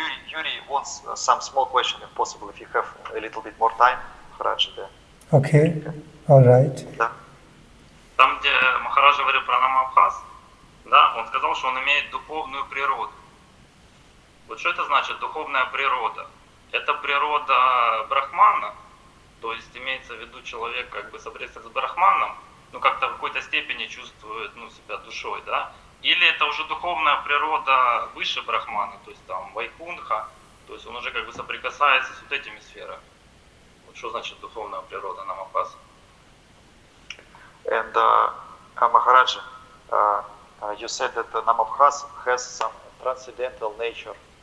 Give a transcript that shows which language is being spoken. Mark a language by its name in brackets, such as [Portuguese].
[English] Yuri wants some small question, if possible, if you have a little bit more time. [Russian] Махарадж, да. [English] Okay, all right. [Russian] Да. Там, где Махарадж говорил про Намабхас, да, он сказал, что он имеет духовную природу. Вот что это значит духовная природа? Это природа Брахмана, То есть имеется в виду человек как бы соприсутствует с брахманом, ну как-то в какой-то степени чувствует себя душой, да? Или это уже духовная природа выше брахмана, то есть там вайкунха, то есть он уже как бы соприкасается с вот этими сферами. Вот что значит духовная природа намабхаса? [English] And Maharaj, you said that the namabhas has some transcendental nature.